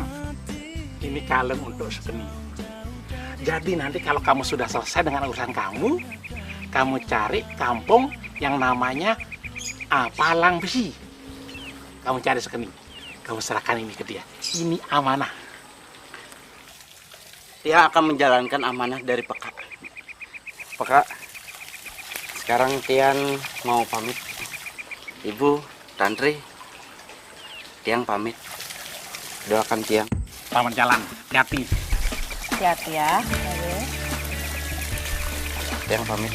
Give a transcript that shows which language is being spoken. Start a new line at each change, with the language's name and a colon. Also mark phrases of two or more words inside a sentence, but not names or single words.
Indonesian: Ini kalung untuk Sukeni. Jadi nanti kalau kamu sudah selesai dengan urusan kamu cari kampung yang namanya Palang Besi. Kamu cari Sukeni. Kamu serahkan ini ke dia. Ini amanah. Dia akan menjalankan amanah dari Peka. Peka, sekarang Tiang mau pamit. Ibu, Tantri, Tiang pamit. Doakan Tiang. Selamat jalan, hati-hati. Hati-hati ya. Ayo. Tiang pamit.